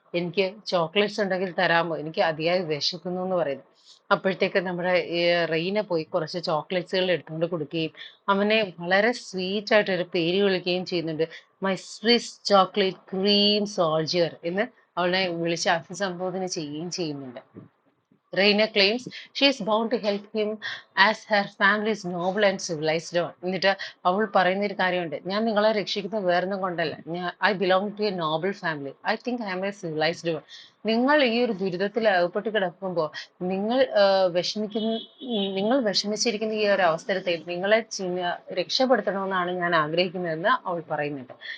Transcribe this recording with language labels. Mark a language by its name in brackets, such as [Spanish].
[Malayalam] എനിക്ക് ചോക്ലേറ്റ്സ് ഉണ്ടെങ്കിൽ തരാമോ? എനിക്ക് അതിയായി വിശക്കുന്നു എന്ന് പറയുന്നു. അപ്പോഴത്തേക്ക് നമ്മുടെ റെയിന പോയി കുറച്ച് ചോക്ലേറ്റ്സുകൾ എടുത്തുകൊണ്ട് കൊടുക്കുകയും അവനെ വളരെ സ്വീറ്റ് ആയിട്ട് ഒരു പേര് വിളിക്കുകയും ചെയ്യുന്നുണ്ട്. [English] my Swiss chocolate cream soldier [Malayalam] എന്ന് അവളെ വിളിച്ച് അഭിസംബോധന ചെയ്യുകയും ചെയ്യുന്നുണ്ട്. [English] Reina claims she is bound to help him as her family is noble and civilized one. [Malayalam] എന്നിട്ട് അവൾ പറയുന്ന ഒരു കാര്യമുണ്ട്. ഞാൻ നിങ്ങളെ രക്ഷിക്കുന്നത് വേറൊന്നും കൊണ്ടല്ല. [English] I belong to a noble family. I think I am a civilised one. [Malayalam] നിങ്ങൾ ഈ ഒരു ദുരിതത്തിൽ അകപ്പെട്ട് കിടക്കുമ്പോൾ നിങ്ങൾ വിഷമിക്കുന്ന നിങ്ങൾ വിഷമിച്ചിരിക്കുന്ന ഈ ഒരു അവസരത്തിൽ നിങ്ങളെ രക്ഷപ്പെടുത്തണമെന്നാണ് ഞാൻ ആഗ്രഹിക്കുന്നതെന്ന് അവൾ പറയുന്നുണ്ട്.